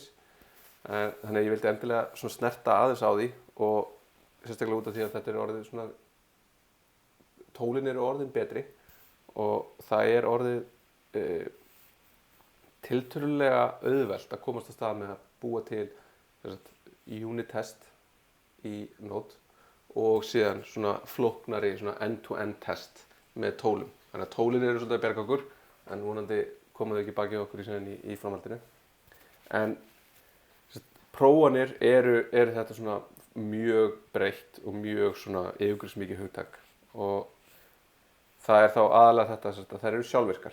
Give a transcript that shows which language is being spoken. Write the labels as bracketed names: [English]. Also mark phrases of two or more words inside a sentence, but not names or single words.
[Icelandic] Þannig að ég vildi endilega svona snerta aðeins á því og sérstaklega út af því að þetta orðið svona, tólin eru orðin betri og það orðið tiltölulega auðvelt að komast af stað með að búa til [English] unit test [Icelandic] í Node og síðan svona flóknari svona [English] end-to-end test [Icelandic] með tólum. Þannig að tólin eru svolítið að bjarga okkur en vonandi koma þau ekki baki okkur í framhaldinu. En prófanir eru þetta svona mjög breytt og mjög svona yfirgripsmikið hugtak og það þá aðalega þetta að þær eru sjálfvirkar.